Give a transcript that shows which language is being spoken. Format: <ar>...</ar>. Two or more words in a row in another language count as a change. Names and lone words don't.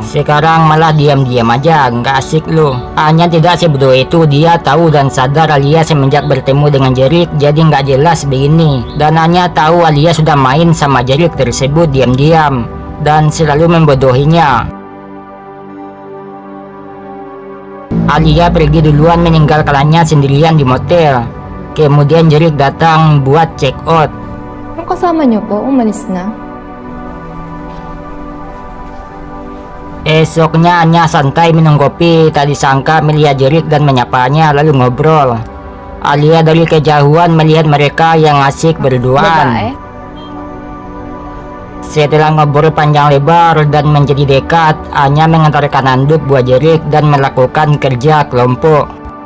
<id>Sekarang malah diam-diam aja, nggak asik loh. Anya tidak sebodoh itu, dia tahu dan sadar Alia semenjak bertemu dengan Jerick jadi nggak jelas begini. Dan Anya tahu Alia sudah main sama Jerick tersebut diam-diam dan selalu membodohinya. Alia pergi duluan meninggalkannya sendirian di motel. Kemudian Jerick datang buat</id> <en>check out.</en> <tl>Ang kasama niyo po, umalis na.</tl> <id>Esoknya Anya santai minum kopi. Tak disangka melihat Jerick dan menyapanya lalu ngobrol. Alia dari kejauhan melihat mereka yang asik berduaan.</id> <tl>Babae?</tl> <id>Setelah ngobrol panjang lebar dan menjadi dekat, Anya mengantarkan handuk buat Jerick dan melakukan kerja kelompok.</id>